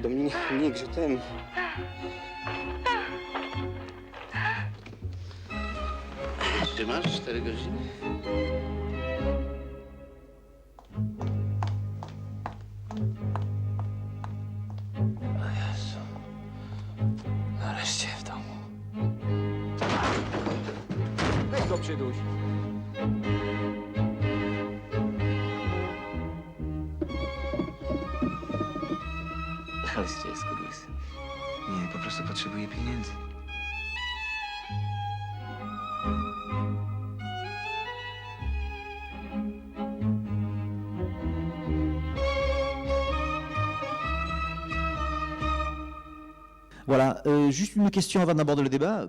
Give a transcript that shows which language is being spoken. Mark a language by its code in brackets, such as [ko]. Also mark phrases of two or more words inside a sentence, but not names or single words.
[fr] Dominique, je t'aime. Tu manges, t'as régorgine? [pl] Nareszcie w domu. Weź go, przyduś. Nareszcie, skurwysyn. Nie, po prostu potrzebuję pieniędzy. [fr] Voilà, juste une question avant d'aborder le débat.